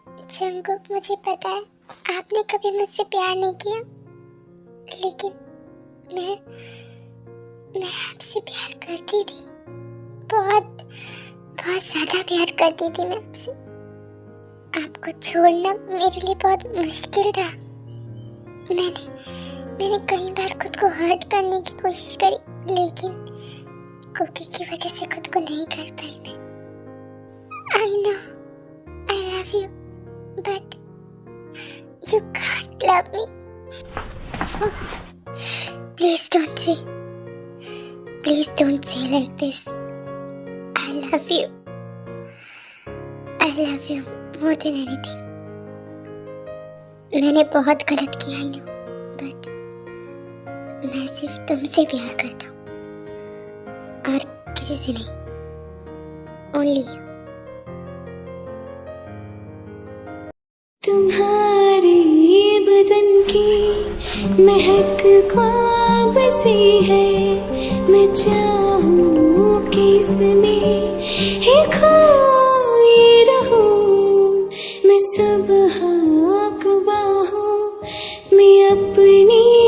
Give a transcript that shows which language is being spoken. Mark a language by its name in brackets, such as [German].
[Hindi] Jungkook, मुझे पता है आपने कभी मुझसे प्यार नहीं किया, लेकिन मैं आपसे प्यार करती थी, बहुत ज्यादा प्यार करती थी मैं आपसे। आपको छोड़ना मेरे लिए बहुत मुश्किल था। मैंने कई बार खुद को हर्ट करने की कोशिश करी, लेकिन कुकी की वजह से खुद को नहीं कर पाई मैं। [English] I know I love you, but you can't love me. Please don't say like this. I love you more than anything. [Hindi] मैंने बहुत गलत किया ही ना, बट मैं सिर्फ तुमसे प्यार करता हूँ और किसी से नहीं, [English] Only you. [Hindi] तुम्हारे बदन की महक ख्वाब सी है, मैं चाहूँ कि इसमें ही खोई रहूँ, मैं सुबह को बाहों में अपनी